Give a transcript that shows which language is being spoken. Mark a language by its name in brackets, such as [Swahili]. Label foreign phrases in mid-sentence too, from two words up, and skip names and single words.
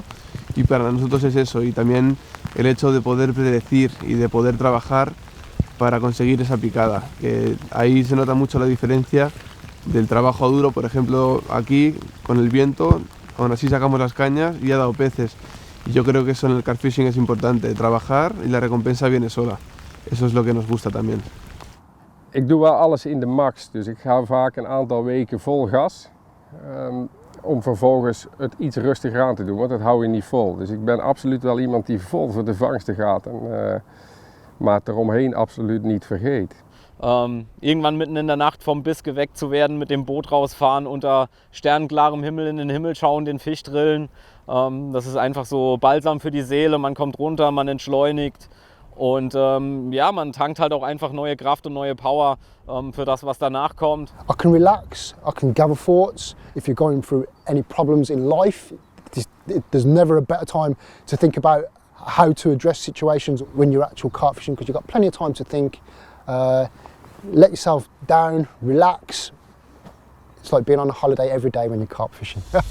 [Spanish] Y para nosotros es eso, y también el hecho de poder predecir y de poder trabajar para conseguir esa picada, que ahí se nota mucho la diferencia del trabajo duro. Por ejemplo, aquí con el viento, aún así sacamos las cañas y ha dado peces, y yo creo que eso en el [English] carp fishing [Spanish] es importante, trabajar y la recompensa viene sola. Eso es lo que nos gusta también. [Dutch] Ik doe wel alles in de max, dus ik ga vaak een aantal weken vol gas. Om vervolgens het iets rustiger aan te doen, want dat hou je niet vol. Dus ik ben absoluut wel iemand die vol voor de vangsten gaat, maar het eromheen absoluut niet vergeet. [German] Irgendwann mitten in der Nacht vom Biss geweckt zu werden, mit dem Boot rausfahren, unter sternklarem Himmel in den Himmel schauen, den Fisch drillen. Das ist einfach so balsam für die Seele, man kommt runter, man entschleunigt. Und ja, man tankt halt auch einfach neue Kraft und neue Power für das, was danach kommt. [English] I can relax, I can gather thoughts. If you're going through any problems in life, there's never a better time to think about how to address situations when you're actual carp fishing, because you've got plenty of time to think. Let yourself down, relax. It's like being on a holiday every day when you're carp fishing.